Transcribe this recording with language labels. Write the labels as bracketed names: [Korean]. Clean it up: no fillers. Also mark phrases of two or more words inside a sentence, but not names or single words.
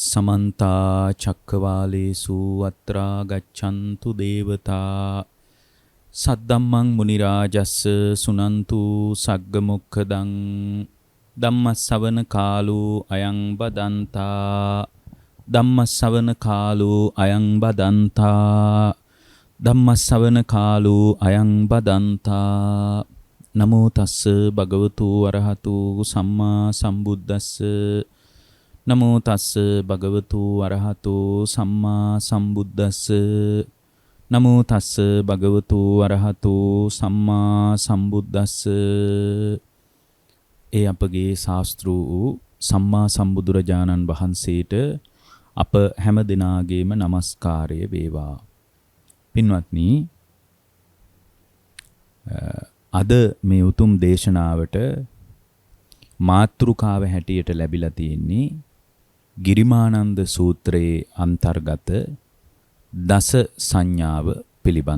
[Pali] समन्ता चक्रवालेषु अत्रा गच्छन्तु देवता सद्दम्मं मुनिराजस्स सुनन्तु सग्गमुखदं ධම්මස්සවන කාලෝ අයං බදන්තා ධම්මස්සවන කාලෝ අයං බදන්තා ධම්මස්සවන කාලෝ අයං බදන්තා නමෝ තස්ස භගවතු අරහතු සම්මා සම්බුද්දස්ස නමෝ තස්ස භගවතු අරහතු සම්මා සම්බුද්දස්ස නමෝ තස්ස භගවතු අරහතු සම්මා සම්බුද්දස්ස [Sinhala] ඒ අපගේ ශාස්ත්‍ර වූ සම්මා සම්බුදුරජාණන් වහන්සේට අප හැම දිනාගේම নমස්කාරය වේවා. පින්වත්නි, අද මේ උතුම් දේශනාවට මාතෘකාව හැටියට ලැබිලා තියෙන්නේ ගිරිමානන්ද සූත්‍රයේ අන්තර්ගත දස සංඥාව පිළිබඳ.